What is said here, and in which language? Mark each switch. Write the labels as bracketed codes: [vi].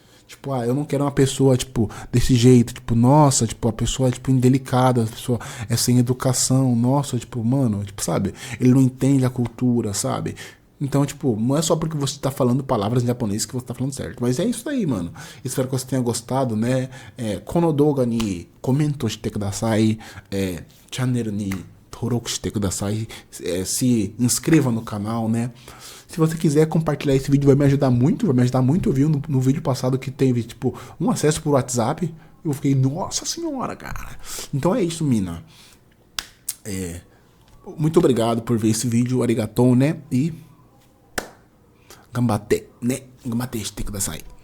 [pt] Tipo, eu não quero uma pessoa, tipo, desse jeito. Tipo, nossa, tipo, a pessoa é, tipo, indelicada, a pessoa é sem educação. Nossa, tipo, mano, tipo, sabe? Ele não entende a cultura, sabe? Então, tipo, não é só porque você tá falando palavras em japonês que você tá falando certo. Mas é isso aí, mano. Espero que você tenha gostado, né? [ja] Kono douga ni komento shite kudasai. Channel ni登録してください. [pt] Se inscreva no canal, né? Se você quiser compartilhar esse vídeo, vai me ajudar muito. Eu vi no vídeo passado que teve, tipo, um acesso por WhatsApp. Eu fiquei, nossa senhora, cara. Então é isso, mina. Muito obrigado por ver esse vídeo. Arigatou, né? E gambate, né? [ja] Gambate shite kudasai.